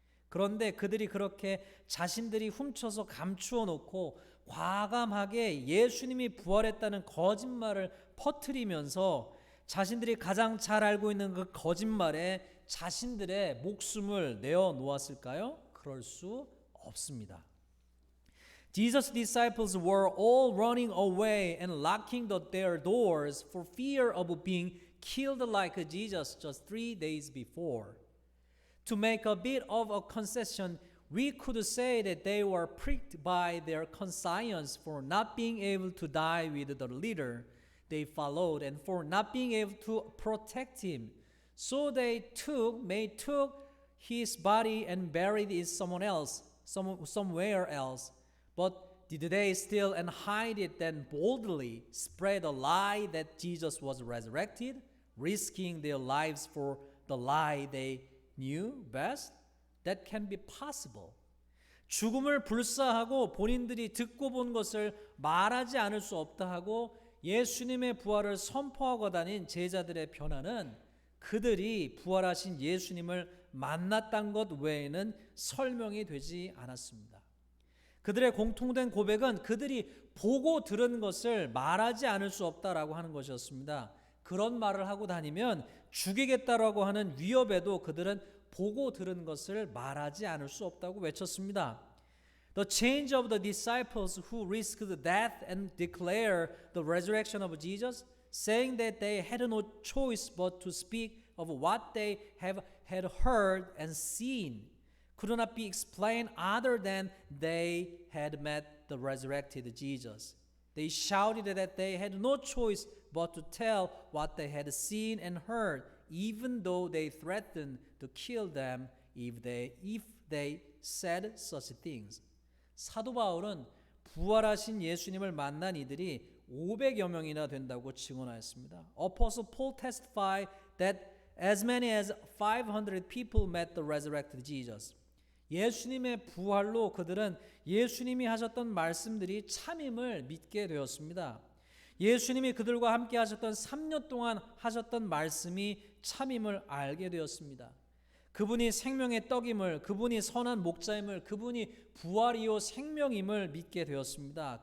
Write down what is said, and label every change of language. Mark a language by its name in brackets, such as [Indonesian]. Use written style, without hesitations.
[Korean] 그런데 그들이 그렇게 자신들이 훔쳐서 감추어 놓고 과감하게 예수님이 부활했다는 거짓말을 퍼뜨리면서 자신들이 가장 잘 알고 있는 그 거짓말에 자신들의 목숨을 내어 놓았을까요? 그럴 수 없습니다. [English] Jesus' disciples were all running away and locking their doors for fear of being killed like Jesus just 3 days before. To make a bit of a concession, we could say that they were pricked by their conscience for not being able to die with the leader they followed and for not being able to protect him. So they took his body and buried it somewhere else. But did they steal and hide it, then boldly spread a lie that Jesus was resurrected, risking their lives for the lie they knew best? That can be possible. [Korean] 죽음을 불사하고 본인들이 듣고 본 것을 말하지 않을 수 없다 하고 예수님의 부활을 선포하고 다닌 제자들의 변화는 그들이 부활하신 예수님을 만났던 것 외에는 설명이 되지 않았습니다. 그들의 공통된 고백은 그들이 보고 들은 것을 말하지 않을 수 없다라고 하는 것이었습니다. 그런 말을 하고 다니면 죽이겠다라고 하는 위협에도 그들은 보고 들은 것을 말하지 않을 수 없다고 외쳤습니다. [English] The change of the disciples who risked death and declare the resurrection of Jesus, saying that they had no choice but to speak of what they had heard and seen, could not be explained other than they had met the resurrected Jesus. They shouted that they had no choice but to tell what they had seen and heard, even though they threatened to kill them if they said such things. [Korean] 사도 바울은 부활하신 예수님을 만난 이들이 500여 명이나 된다고 증언하였습니다. [English] Apostle Paul testified that as many as 500 people met the resurrected Jesus. [Korean] 예수님의 부활로 그들은 예수님이 하셨던 말씀들이 참임을 믿게 되었습니다. 예수님이 그들과 함께 하셨던 3년 동안 하셨던 말씀이 참임을 알게 되었습니다. 그분이 생명의 떡임을, 그분이 선한 목자임을, 그분이 부활이요 생명임을 믿게 되었습니다.